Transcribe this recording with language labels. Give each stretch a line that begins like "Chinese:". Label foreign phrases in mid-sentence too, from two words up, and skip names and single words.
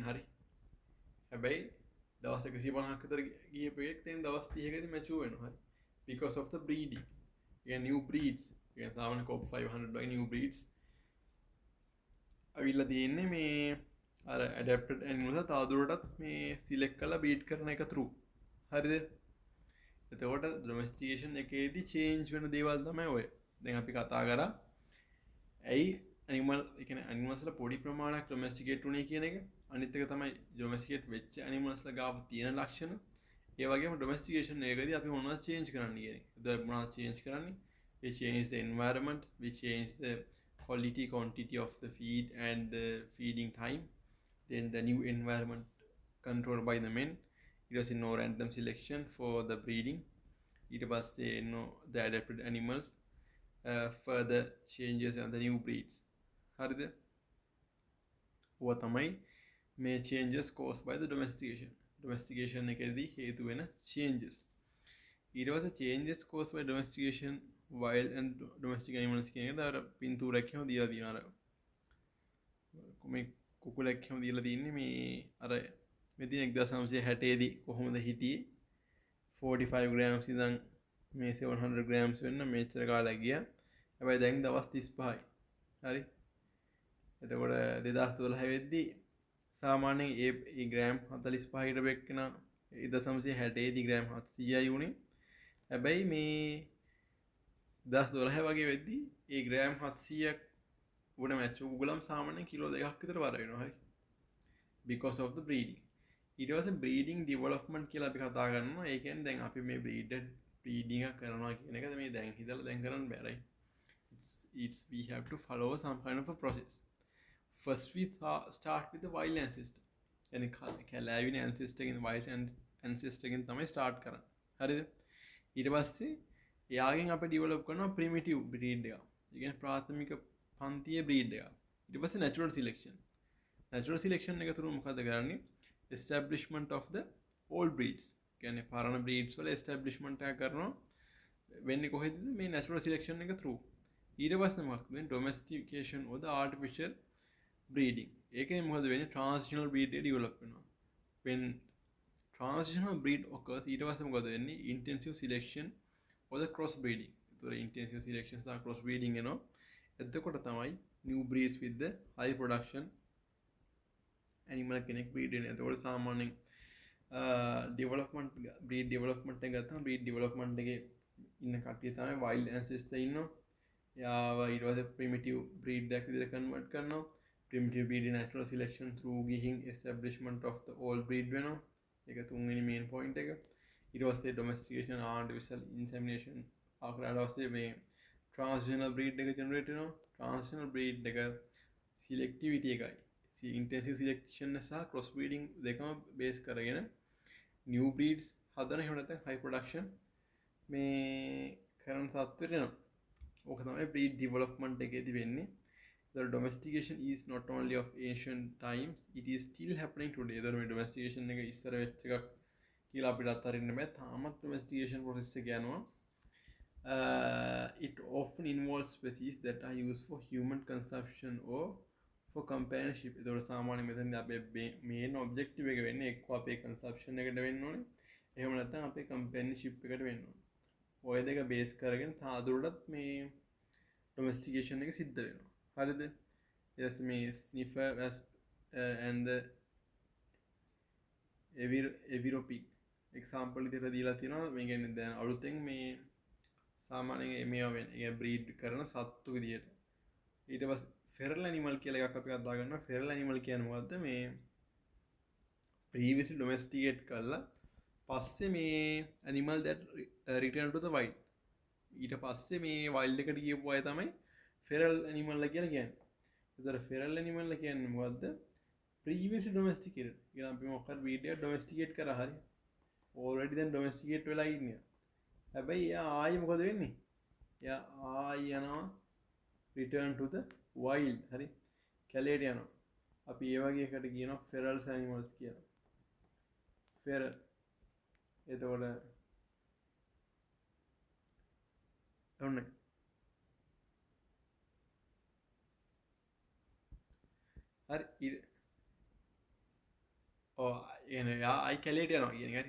Sinhala: හරි. හැබැයි දවස් 150ක් විතර ගියපු එකක් දැන් දවස් 30කදී මැචුවර් වෙනවා. හරි.
English: because of the breeding. new breeds.
Sinhala: සාමාන්‍ය COP 500 වගේ
English: new breeds
Sinhala: අවිල්ලා තියෙන්නේ මේ අර
English: adapted animals
Sinhala: තවදුරටත් මේ select කරලා breed කරන එක through. හරිද? එතකොට domestication එකේදී change වෙන දේවල් තමයි ඔය. දැන් අපි කතා කරා ඇයි animal ඒ කියන්නේ animals ලා පොඩි ප්‍රමාණයක් domesticate වුණේ කියන එක. අනිත් එක තමයි domesticate වෙච්ච animals ලා ගාව තියෙන ලක්ෂණ. ඒ වගේම domestication එකේදී අපි මොනවද change කරන්නේ කියන එක. ඒතර මොනවද change කරන්නේ?
English: We change the environment, we change the quality, quantity of the feed and the feeding time. Then the new environment controlled by the men. It was no random selection for the breeding. It was the adapted animals, further changes and the new breeds.
Sinhala: හරිද? ඔය තමයි මේ
English: changes caused by the domestication.
Sinhala: Domestication එකේදී හේතු වෙන changes. ඊට පස්සේ
English: changes caused by domestication wild and domestic animals
Sinhala: කියන එක අර පින්තූරයක් එහෙම දීලා තියෙනවා. අර මේ කුකුලෙක් එහෙම දීලා තින්නේ මේ අර මෙතන 1960 දී කොහොමද හිටියේ 45 grams ඉඳන් මේ 700 grams වෙන්න මෙච්චර කාලයක් ගියා. හැබැයි දැන් දවස් 35යි. හරි. එතකොට 2012 වෙද්දී සාමාන්‍යයෙන් ඒ ග්‍රෑම් 45 හිටපු එක්කන 1960 දී ග්‍රෑම් 700යි වුණේ. හැබැයි මේ 2012 වගේ වෙද්දී ඒ ග්‍රෑම් 700ක් උඩ මැච් උගලම් සාමාන්‍යයෙන් කිලෝ 2ක් විතර වර වෙනවා. හරි.
English: because of the breeding.
Sinhala: ඊට පස්සේ
English: breeding development
Sinhala: කියලා අපි කතා කරනවා. ඒ කියන්නේ දැන් අපි මේ breeding එක කරනවා කියන එක මේ දැන් හිතලා දැන් කරන්න බෑ.
English: right? It's we have to follow some kind of a process. First we start with the wild ancestor.
Sinhala: يعني කැලෑවින ancestor එකෙන්
English: wild ancestor
Sinhala: එකෙන් තමයි start කරන්නේ. හරිද? ඊට පස්සේ එයාගෙන් අපි develop කරනවා
English: primitive breed
Sinhala: එක. ඒ කියන්නේ ප්‍රාථමික පන්තියේ breed එක. ඊට පස්සේ
English: natural selection. Natural selection
Sinhala: එක තුරු මොකද කරන්නේ?
English: Establishment of the old breeds.
Sinhala: කියන්නේ පරණ breeds වල establishment එක කරනවා. වෙන්නේ කොහෙද? මේ
English: natural selection
Sinhala: එක through. ඊට පස්සේ මොකක්ද වෙන්නේ?
English: Domestication or the artificial breeding.
Sinhala: ඒකෙන් මොකද වෙන්නේ?
English: Transitional breed
Sinhala: එක develop වෙනවා.
English: When transitional breed occurs,
Sinhala: ඊට පස්සේ මොකද වෙන්නේ?
English: Intensive selection or the cross breeding.
Sinhala: ඒතර
English: intensive selection
Sinhala: සහ
English: cross breeding
Sinhala: එනවා. එතකොට තමයි
English: new breeds with the high production animal
Sinhala: කෙනෙක් breed වෙන්නේ. එතකොට සාමාන්‍යයෙන්
English: development breed development
Sinhala: එක ගත්තාම
English: breed development
Sinhala: එකේ ඉන්න කට්ටිය තමයි
English: wild ancestor
Sinhala: ඉන්නවා. යාව ඊට පස්සේ
English: primitive breed
Sinhala: එකක් විදිහට convert කරනවා.
English: Primitive breed natural selection through
Sinhala: ගිහින්
English: establishment of the old breed
Sinhala: වෙනවා. ඒක තුන්වෙනි
English: main point
Sinhala: එක. ඊට පස්සේ
English: domestication artificial insemination
Sinhala: ආකාරයට පස්සේ මේ transitional breed එක generate වෙනවා.
English: Transitional breed
Sinhala: එක selectivity එකයි.
English: Intensive selection
Sinhala: සහ
English: cross breeding
Sinhala: දෙකම base කරගෙන
English: new breeds
Sinhala: හදන එහෙම නැත්නම්
English: high production
Sinhala: මේ කරන තත්ත්වෙට එනවා. ඕක තමයි
English: breed development
Sinhala: එකේදී වෙන්නේ.
English: The domestication is not only of ancient times, it is still happening today. The domestication
Sinhala: එක ඉස්සර වෙච්ච එකක් කියලා අපිට අත්හරින්න බෑ. තාමත්
English: domestication process
Sinhala: එක යනවා.
English: It often involves species that are used for human consumption or for companionship.
Sinhala: ඒතකොට සාමාන්‍ය මෙතනදී අපේ
English: main objective
Sinhala: එක වෙන්නේ එක්ක අපේ consumption එකට වෙන්න ඕනේ. එහෙම නැත්නම් අපේ companionship එකට වෙන්න ඕනේ. ඔය දෙක බේස් කරගෙන තාදුරටත් මේ domestication එක සිද්ධ වෙනවා. හරිද? ඊට මේ
English: sniffer and the eviropig example
Sinhala: විදිහට දීලා තියෙනවා. මේ කියන්නේ දැන් අලුතෙන් මේ සාමාන්‍යයෙන් මේවා වෙන්නේ බ්‍රීඩ් කරන සත්තු විදියට. ඊට පස්සේ
English: feral animal
Sinhala: කියලා එකක් අපි අදා ගන්නවා.
English: feral animal
Sinhala: කියන්නේ මොකද්ද? මේ
English: previously domesticate
Sinhala: කරලා පස්සේ මේ
English: animal that return to the wild.
Sinhala: ඊට පස්සේ මේ wild එකට ගියපු අය තමයි
English: feral animal
Sinhala: කියලා කියන්නේ. ඒතර
English: feral animal
Sinhala: කියන්නේ මොකද්ද?
English: previously domesticated.
Sinhala: කියන අපි මොකක්ද breed එක domesticate කරා හරි.
English: already then domesticate
Sinhala: වෙලා ඉන්නේ. හැබැයි එයා ආයි මොකද වෙන්නේ? එයා ආයි යනවා
English: return to the wild.
Sinhala: හරි. කැලේට යනවා. අපි ඒ වගේ එකට කියනවා
English: feral animals
Sinhala: කියලා.
English: feral.
Sinhala: එතකොට ඔන්න හරි එන ආයි කැලේට යනවා කියන එක හරි.